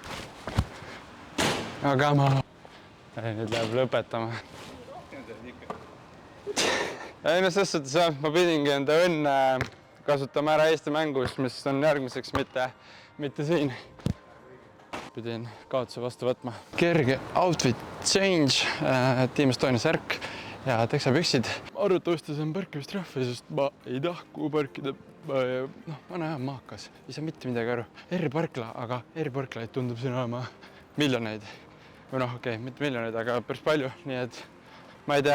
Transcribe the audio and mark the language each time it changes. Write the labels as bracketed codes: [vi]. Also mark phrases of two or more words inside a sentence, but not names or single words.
[et] Aga ma nüüd läheb lõpetama. Ei, no selles suhtes, ma pidingi enda õnne kasutama ära Eesti mängus, mis on järgmiseks, mitte siin. Pidin kaotuse vastu võtma. Kerge [en] outfit change, [et] Team Estonia särk ja teksapüksid. Arvatavasti see on parkimistrahvi, sest ma ei taha parkida. Ma näen maakas, ei saa mitte midagi aru. Eriparkla, aga eriparklaid tundub siin olema miljoneid. Või okei, mitte miljoneid, aga päris palju, nii et ma ei tea.